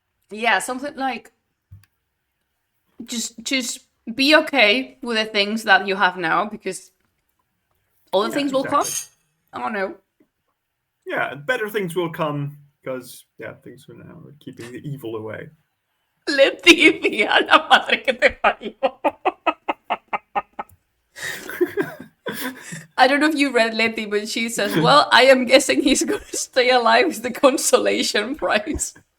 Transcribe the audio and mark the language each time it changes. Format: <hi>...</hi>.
<en>Yeah, something like just be okay with the things that you have now, because all the things will come. I don't know. Yeah, better things will come because things are now keeping the evil away.</en> <es>Leticia, la madre que te parió.</es> <en>I don't know if you read Letty, but she says, well, I am guessing he's going to stay alive with the consolation prize.</en>